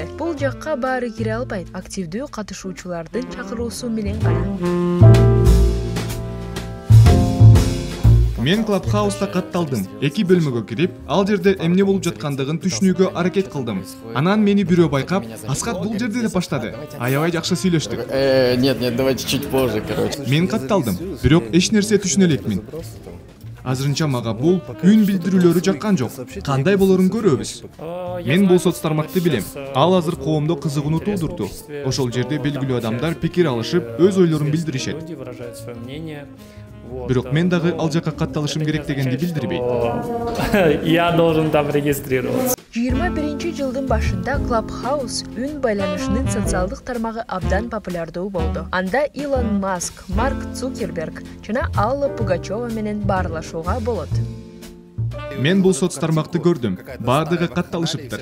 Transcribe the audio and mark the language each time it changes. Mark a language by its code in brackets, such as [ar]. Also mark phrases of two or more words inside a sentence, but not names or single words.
[ky] Бул жакка баары кире албайт, активдүү катышуучулардын чакыруусу менен гана. Мен Clubhouse'та катталдым. 2 бөлмөгө кирип, ал жерде эмне болуп жаткандыгын түшүнүүгө аракет кылдым. Анан мени бирөө байкап, Аскат бул жерде деп баштады. Аябай жакшы сүйлөштүк. [ru] Нет, давайте чуть позже, короче. [ky] Мен катталдым, бирок эч нерсе түшүнө элекмин. Азырынча мага бул үн билдирүүлөрү жаккан жок. Кандай болорун көрөбүз. Мен бул соц тармакты билем. Ал азыр коомдо кызыгууну туудурду. Ошол жерде белгилүү адамдар пикир алышып, өз ойлорун билдиришет. Бирок мен дагы ал жакка катталышым керек дегенди билдирбейт. [ru] Я должен там регистрироваться. [ky] 21 жылдын башында Clubhouse үн байланышынын социалдык тармагы абдан популярдуу болду. Анда Илон Маск, Марк Цукерберг жана Алла Пугачева менен баарлашууга болот. Мен бул соц тармакты көрдүм. Баардыгы катталышыптыр.